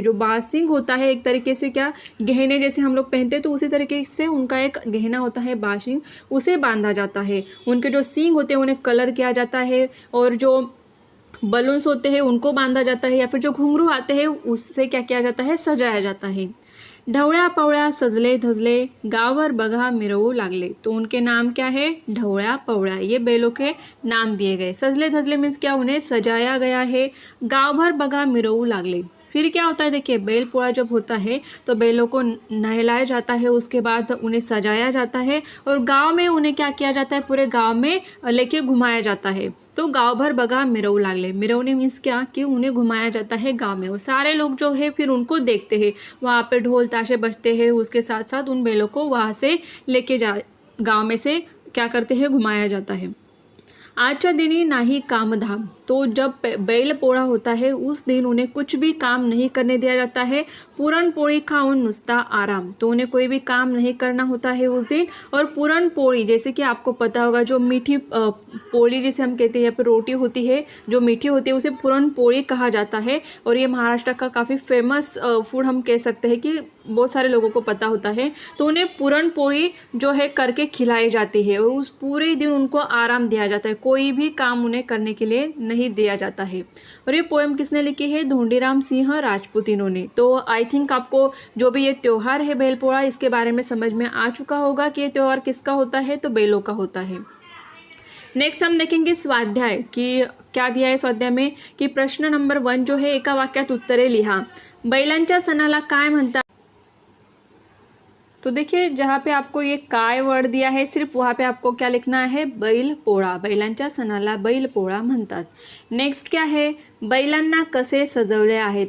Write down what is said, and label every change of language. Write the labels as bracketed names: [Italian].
[Hindi] जो बाशिंग होता है एक तरीके से क्या, गहने जैसे हम लोग पहनते हैं, तो उसी तरीके से उनका एक गहना होता है बाशिंग, उसे बांधा जाता है। उनके जो सींग होते हैं उन्हें कलर किया जाता है, और जो बलून्स होते हैं उनको बांधा जाता है, या फिर जो घुंघरू आते हैं उससे क्या किया जाता है, सजाया जाता है। [Marathi] ढवळ्या पवळ्या सजले धजले गावभर बघा मिरवू लागले। [Hindi] तो उनके नाम क्या है? ढवळ्या पवळ्या, ये बैलों के नाम दिए गए। [Marathi] सजले धजले [Hindi] मीन्स क्या? उन्हें सजाया गया है। [Marathi] गावभर बघा मिरवू लागले, [Hindi] फिर क्या होता है, देखिए बैल पोळा जब होता है तो बैलों को नहलाया जाता है, उसके बाद उन्हें सजाया जाता है, और गांव में उन्हें क्या किया जाता है, पूरे गांव में लेके घुमाया जाता है। तो [Marathi] गांव भर बघा मिरवू लागले। [Hindi] मिरवने मीन्स क्या कि उन्हें घुमाया जाता है गांव में, और सारे लोग जो है फिर उनको देखते हैं। वहाँ पे ढोल ताशे बजते हैं, उसके साथ साथ उन बैलों को वहाँ से लेके गाँव में से क्या करते हैं, घुमाया जाता है। [Marathi] आजच्या दिनी नाही कामधाम। [Hindi] तो जब बैल पोळा होता है उस दिन उन्हें कुछ भी काम नहीं करने दिया जाता है। [Marathi] पूरण पोळी खाऊन नुसता आराम। [Hindi] तो उन्हें कोई भी काम नहीं करना होता है उस दिन। और पूरण पोळी, जैसे कि आपको पता होगा, जो मीठी पोळी जिसे हम कहते हैं, या फिर रोटी होती है जो मीठी होती है उसे पूरण पोळी कहा जाता है। और ये महाराष्ट्र का काफ़ी फेमस फूड हम कह सकते हैं कि बहुत सारे लोगों को पता होता है। तो उन्हें पूरण पोळी जो है करके खिलाई जाती है, और उस पूरे दिन उनको आराम दिया जाता है, कोई भी काम उन्हें करने के लिए नहीं दिया जाता है। और ये पोएम किसने लिखी है? धोंडीराम सिंह राजपूत इन्होंने। तो [English] I think [Hindi] आपको जो भी ये त्यौहार है बैल पोळा, इसके बारे में समझ में आ चुका होगा कि ये त्यौहार किसका होता है, तो बैलों का होता है। नेक्स्ट हम देखेंगे स्वाध्याय कि क्या दिया है स्वाध्याय में, कि प्रश्न नंबर 1 जो है, [Marathi] एका वाक्यात उत्तरे लिहा। बैलांच्या सणाला काय म्हणतात? [Hindi] तो देखिए जहाँ पे आपको ये काय वर्ड दिया है, सिर्फ वहाँ पे आपको क्या लिखना है, बैल पोळा। [Marathi] बैलांच्या सणाला बैल पोळा म्हणतात। [Hindi] नेक्स्ट क्या है, [Marathi] बैलांना कसे सजवले आहे।